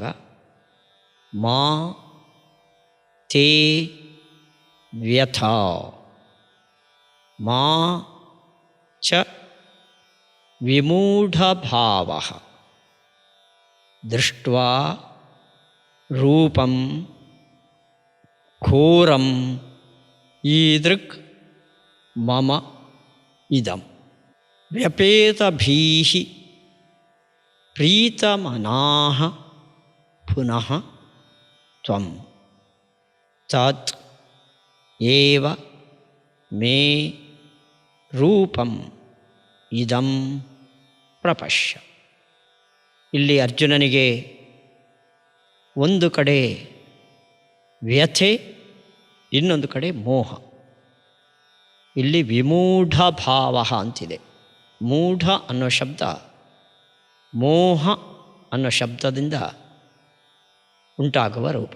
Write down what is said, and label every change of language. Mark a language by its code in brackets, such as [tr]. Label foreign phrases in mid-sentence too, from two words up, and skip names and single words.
[sa] ಮಾ ತೇ ವ್ಯಥಾ ಮಾ ಚ ವಿಮೂಢಭಾವಃ ದೃಷ್ಟ್ವಾ ರೂಪಂ ಘೋರಂ ಈದೃಕ್ ಮಮ ಇದಂ ವ್ಯಪೇತಭೀಃ ಪ್ರೀತಮನಾಃ ಪುನಃ ತ್ವಂ ತತ್ ಏವ ಮೇ ರೂಪಂ ಇದಂ ಪ್ರಪಶ್ಯ. [kn] ಇಲ್ಲಿ ಅರ್ಜುನನಿಗೆ ಒಂದು ಕಡೆ ವ್ಯಥೆ, ಇನ್ನೊಂದು ಕಡೆ ಮೋಹ. ಇಲ್ಲಿ [sa] ವಿಮೂಢ ಭಾವ [kn] ಅಂತಿದೆ. ಮೂಢ ಅನ್ನೋ ಶಬ್ದ ಮೋಹ ಅನ್ನೋ ಶಬ್ದದಿಂದ ಉಂಟಾಗುವ ರೂಪ.